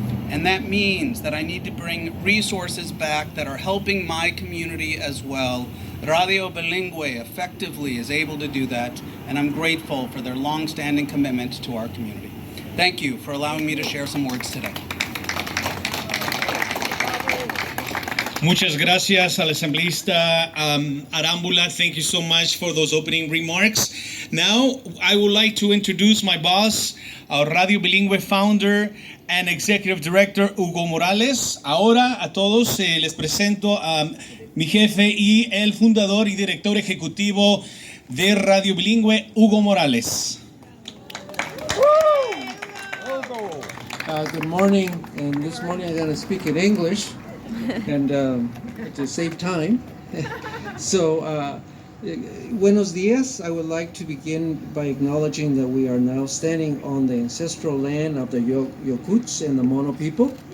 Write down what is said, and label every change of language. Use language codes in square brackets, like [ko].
[en] And that means that I need to bring resources back that are helping my community as well. Radio Bilingüe effectively is able to do that, and I'm grateful for their long-standing commitment to our community. Thank you for allowing me to share some words today. [es] Muchas gracias al asambleísta Arámbula. [en] Thank you so much for those opening remarks. Now, I would like to introduce my boss, our Radio Bilingüe founder and executive director, Hugo Morales. [es] Ahora a todos les presento a mi jefe y el fundador y director ejecutivo de Radio Bilingüe, Hugo Morales. [en] Good morning, and this morning I'm going to speak in English, and to save time. So, [es] buenos dias. [en] I would like to begin by acknowledging that we are now standing on the ancestral land of the Yokuts and the Mono people.